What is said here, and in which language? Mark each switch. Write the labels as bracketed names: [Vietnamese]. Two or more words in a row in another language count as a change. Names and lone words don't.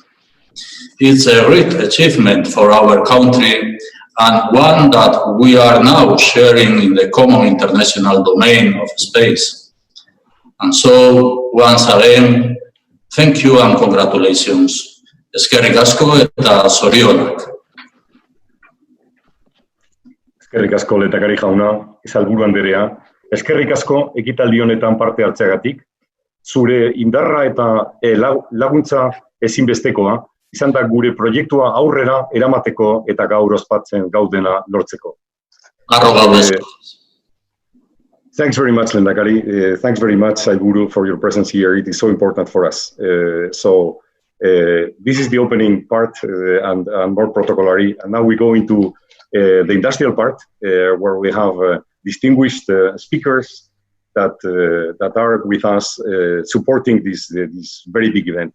[English] It's a great achievement for our country and one that we are now sharing in the common international domain of space. And so, once again, thank you and congratulations. [Basque] Eskerrik asko eta zorionak. Eskerrik asko lehendakari jauna, Izalburu Anderea. Eskerrik asko ekitaldi honetan parte hartzeagatik. Zure indarra eta laguntza ezinbestekoa izan da gure proiektua aurrera eramateko eta gaur ospatzen gaudena lortzeko. [English] Thanks very much, lehendakari. Thanks very much, Sailburu, for your presence here. It is so important for us. This is the opening part and more protocolary. And now we go into the industrial part, where we have distinguished speakers that are with us supporting this very big event.